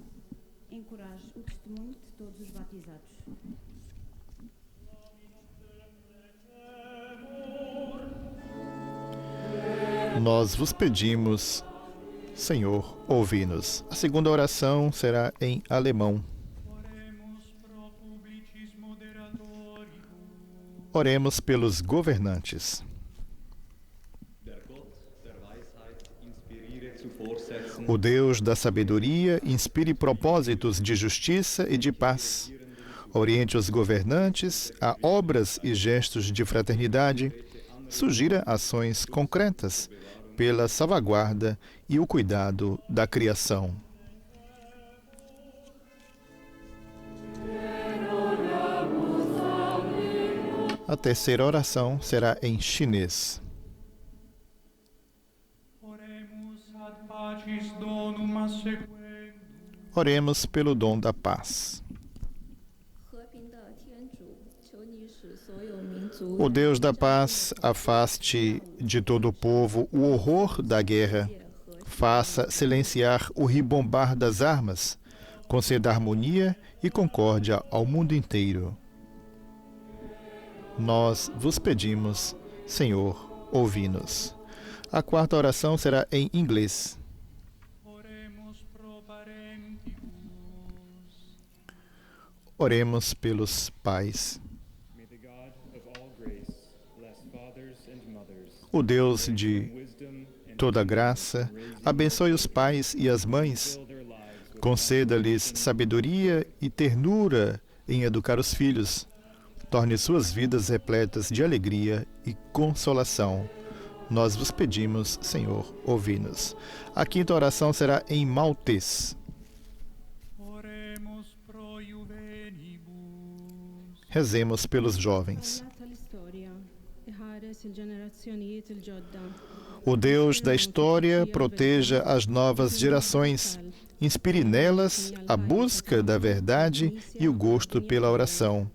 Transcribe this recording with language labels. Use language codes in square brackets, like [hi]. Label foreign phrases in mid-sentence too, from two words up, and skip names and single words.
[pt] Encoraje o testemunho de todos os batizados. Nós vos pedimos, Senhor, ouvi-nos. A segunda oração será em alemão. [la] oremus pro publicis moderatoribus. [pt] Oremos pelos governantes. [de] Der Gott der Weisheit inspiriere zu Vorsätzen, [pt] O Deus da sabedoria inspire propósitos de justiça e de paz. Oriente os governantes a obras e gestos de fraternidade. Sugira ações concretas pela salvaguarda e o cuidado da criação. A terceira oração será em chinês. [la] Oremus ad pacis donum assequendum. [pt] Oremos pelo dom da paz. O Deus da paz afaste de todo o povo o horror da guerra. Faça silenciar o ribombar das armas. Conceda harmonia e concórdia ao mundo inteiro. Nós vos pedimos, Senhor, ouvi-nos. A quarta oração será em inglês. [la] Oremus pro parentibus. [pt] Oremos pelos pais. [en] May the God of all grace bless fathers and mothers. [pt] O Deus de [en] Wisdom and [pt] toda graça, abençoe os pais e as mães. [en] fill their lives with [pt] Conceda-lhes sabedoria e ternura em educar os filhos. Torne suas vidas repletas de alegria e consolação. Nós vos pedimos, Senhor, ouvi-nos. A quinta oração será em maltês. [la] Oremus pro juvenibus. [pt] Rezemos pelos jovens. O Deus da história proteja as novas gerações. Inspire nelas a busca da verdade e o gosto pela oração.